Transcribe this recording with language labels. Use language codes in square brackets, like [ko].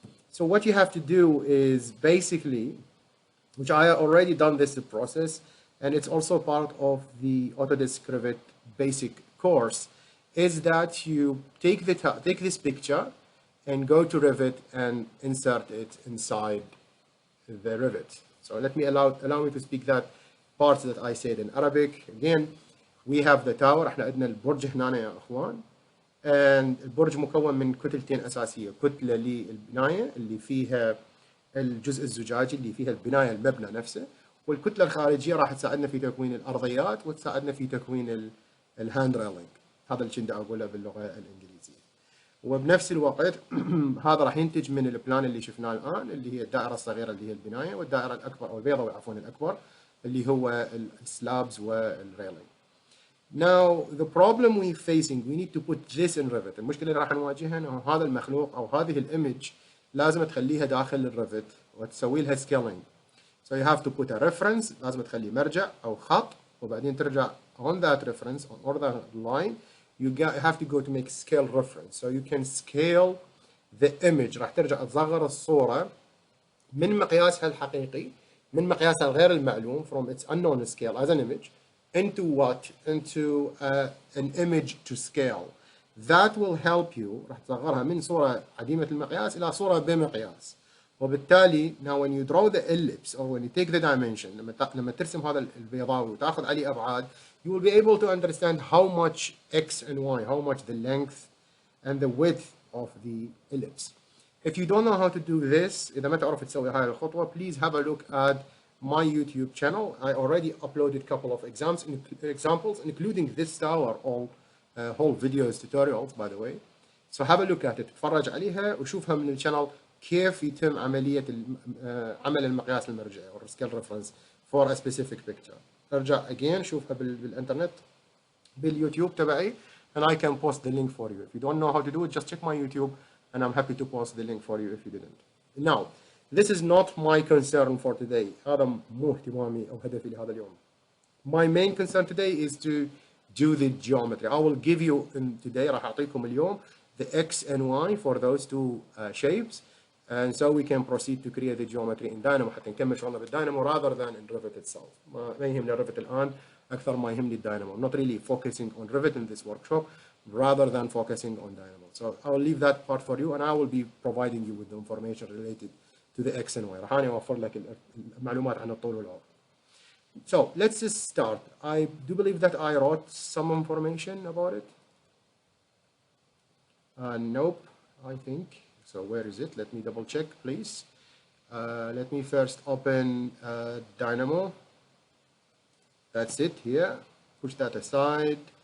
[en] So what you have to do is basically, which I already done this process, and it's also part of the Autodesk Revit basic course, is that you take this picture and go to Revit and insert it inside the Revit. So let me allow me to speak that part that I said in Arabic. Again, we have the tower. [ar] احنا عندنا البرج هنا يا اخوان. And البرج مكون من كتلتين أساسية، كتلة للبناية اللي فيها الجزء الزجاجي اللي فيها البناية المبنى نفسه، والكتلة الخارجية راح تساعدنا في تكوين الأرضيات وتساعدنا في تكوين الهاند ريلينج. هذا اللي كنت أقوله باللغة الإنجليزية. وبنفس الوقت هذا راح ينتج من البلان اللي شفناه الآن، اللي هي الدائرة الصغيرة اللي هي البناية، والدائرة الأكبر أو البيضاوي عفوا الأكبر اللي هو السلابز والريلينج. [en] Now the problem we're facing, we need to put this in Revit. [ar] المشكلة اللي راح نواجهها انه هذا المخلوق او هذه الإيمج لازم تخليها داخل الريفت وتسوي لها scaling. [en] So you have to put a reference، [ar] لازم تخلي مرجع او خط، وبعدين ترجع [en] on that reference or that line you have to go to make scale reference. So you can scale the image. [ar] راح ترجع تصغر الصورة من مقياسها الحقيقي، من مقياسها الغير المعلوم [en] from its unknown scale as an image into what? Into an image to scale. That will help you. [ar] راح تصغرها من صورة عديمة المقياس إلى صورة بمقياس. وبالتالي [en] now when you draw the ellipse or when you take the dimension, [ar] لما ترسم هذا البيضاوي وتاخذ عليه أبعاد, [en] you will be able to understand how much x and y, how much the length and the width of the ellipse. If you don't know how to do this, [ar] إذا ما تعرف تسوي هاي الخطوة, [en] please have a look at my YouTube channel. I already uploaded a couple of examples, including this tower, all whole videos, tutorials, by the way. So have a look at it, [ar] تفرج عليها وشوفها من الشانل كيف يتم عملية عمل المقياس المرجعي [en] or scale reference for a specific picture. [ar] ارجع [en] again [ar] شوفها بالإنترنت باليوتيوب تبعي, [en] and I can post the link for you. If you don't know how to do it, just check my YouTube, and I'm happy to post the link for you if you didn't. Now, this is not my concern for today. [ar] هذا مو اهتمامي أو هدفي لهذا اليوم. [en] My main concern today is to do the geometry. I will give you today, [ar] راح أعطيكم اليوم [en] the X and Y for those two shapes, and so we can proceed to create the geometry in Dynamo [ar] حتى نكمل شغلنا بالداينامو [en] rather than in Revit itself. [ar] ما يهمني Revit الآن أكثر ما يهمني الداينامو. [en] I'm not really focusing on Revit in this workshop rather than focusing on Dynamo. So I will leave that part for you, and I will be providing you with the information related to the X and Y. [ar] راح أنا أوفر لك المعلومات عن الطول والعرض. [en] So let's just start. I do believe that I wrote some information about it. Nope, I think. So where is it? Let me double check, please. Let me first open Dynamo. That's it here. Push that aside.